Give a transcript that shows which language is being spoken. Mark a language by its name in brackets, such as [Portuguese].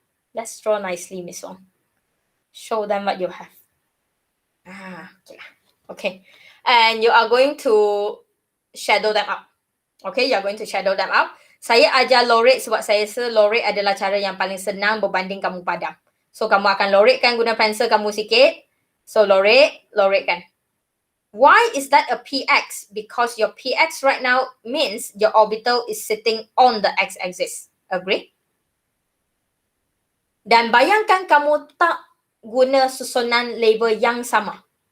[English] Let's draw nicely, Miss Wong. Show them what you have. Okay. Okay. And you are going to shadow them out. Okay, you are going to shadow them out. [Malay] Saya ajar lorate sebab saya rasa lorate adalah cara yang paling senang berbanding kamu padam. So, kamu akan loratekan guna pensel kamu sikit. [English] So, loratekan. Why is that a PX? Because your PX right now means your orbital is sitting on the x-axis. Agree? [Malay] Dan bayangkan kamu tak guna susunan label yang sama.